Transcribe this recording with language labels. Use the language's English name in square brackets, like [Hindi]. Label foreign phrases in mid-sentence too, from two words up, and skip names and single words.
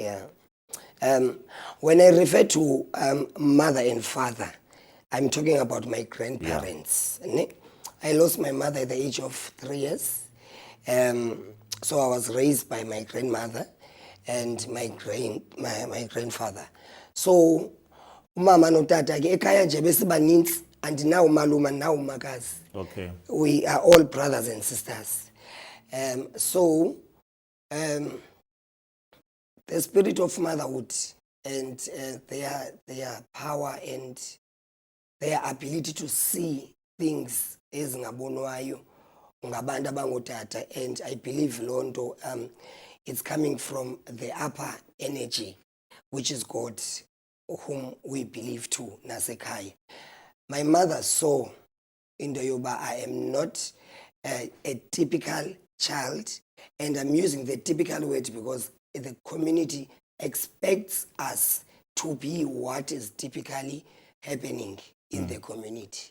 [English] when I refer to mother and father, I'm talking about my grandparents. Yeah. I lost my mother at the age of 3 years. So I was raised by my grandmother and my grandfather. [Xhosa] So umama notata ke ekhaya nje besibanintsi andinawo maluma nawo makazi. [English] Okay. We are all brothers and sisters. So the spirit of motherhood and their power and their ability to see things [Xhosa] ezingabonwayo ngabantu abangotata, [English] and I believe [Xhosa] loo nto [English] it's coming from the upper energy, which is God, whom we believe to nasekhaya. My mother saw into yoba I am not a typical child, and I'm using the typical word because the community expects us to be what is typically happening in the community.